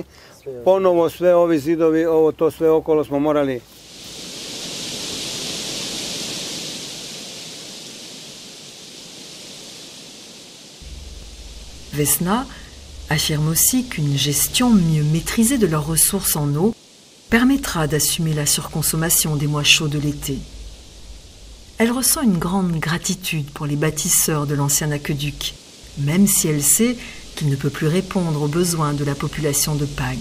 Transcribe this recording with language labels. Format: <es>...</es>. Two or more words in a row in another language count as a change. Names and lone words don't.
<hr>Ponovo sve ovi zidovi, to sve okolo smo morali.</hr> <fr>Vesna affirme aussi qu'une gestion mieux maîtrisée de leurs ressources en eau permettra d'assumer la surconsommation des mois chauds de l'été. Elle ressent une grande gratitude pour les bâtisseurs de l'ancien aqueduc, même si elle sait qu'il ne peut plus répondre aux besoins de la population de Pag.</fr>